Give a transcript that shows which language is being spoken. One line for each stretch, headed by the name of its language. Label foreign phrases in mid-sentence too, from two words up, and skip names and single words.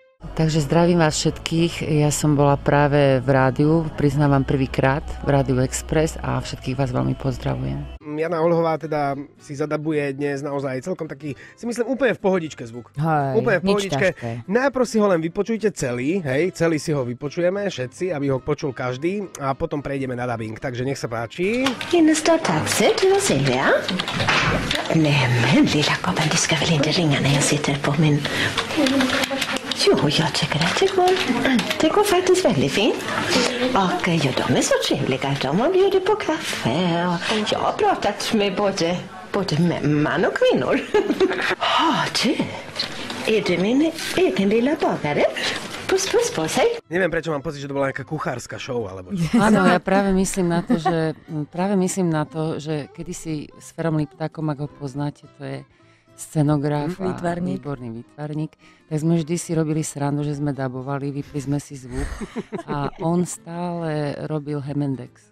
Slovak: Takže zdravím vás všetkých. Ja som bola práve v rádiu, priznávam prvýkrát v Rádiu Express a všetkých vás veľmi pozdravujem. Jana Olhová teda si zadabuje dnes naozaj celkom taký, si myslím, úplne v pohodičke zvuk. Hej, úplne v pohodičke. Najprv si ho len vypočujte celý, celý si ho vypočujeme všetci, aby ho počul každý a potom prejdeme na dubbing. Takže nech sa páči.
Swedish: Innerstad taxi, du och Silvia? Nämen lilla gubben, du ska väl inte ringa när jag sitter på min... Jo, jag tycker att det går faktiskt väldigt fint. Och ja, de är så trevliga. De har bjudit på kaffe och jag har pratat med både man och kvinnor. Du, är du min egen lilla bagare? Puss på sig.
Slovak: Neviem, prečo mám pocit, že to bola nejaká kuchárska show, alebo čo. Áno, ja práve myslím na to, že kedysi s Ferom Liptákom, ak ho poznáte, to je scenograf a výborný výtvarník, tak sme vždy si robili srandu, že sme dabovali, vypli sme si zvuk a on stále robil Hemendex.